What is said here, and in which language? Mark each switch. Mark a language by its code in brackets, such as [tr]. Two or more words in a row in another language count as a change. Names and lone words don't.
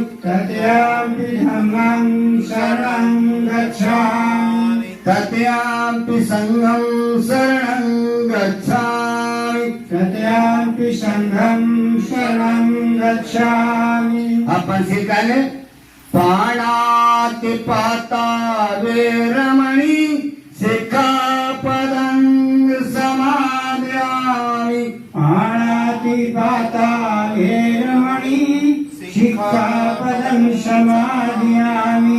[pi] तृतीयाम्पि धम्मं शरणं गच्छामि तृतीयाम्पि संघं शरणं गच्छामि तृतीयाम्पि सङ्घं शरणं गच्छामि अपन सिखाने पाणातिपाता वेरमणि सिक्खापदं समादयामि पाणातिपाता वेरमणि सिक्खापदं समादयामि